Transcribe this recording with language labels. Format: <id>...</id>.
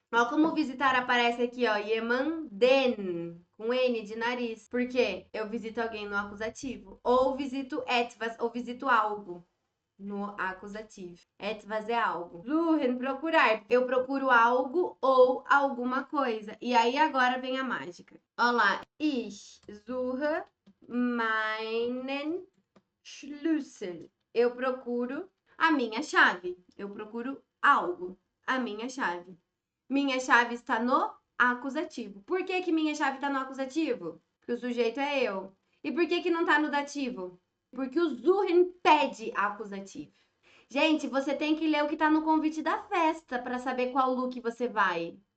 <pt>Ó, como visitar aparece aqui, ó, jemanden, com N de nariz. Por quê? Eu visito alguém no acusativo. Ou visito etwas, ou visito algo no acusativo. Etwas é algo. Suchen, procurar. Eu procuro algo ou alguma coisa. E aí agora vem a mágica. Olha lá.</pt> <de>Ich suche meinen Schlüssel.</de> <pt>Eu procuro a minha chave. Eu procuro algo. A minha chave. Minha chave está no acusativo. Por que que minha chave está no acusativo? Porque o sujeito é eu. E por que que não está no dativo? Porque o suchen pede acusativo. Gente, você tem que ler o que está no convite da festa para saber qual look você vai.</pt>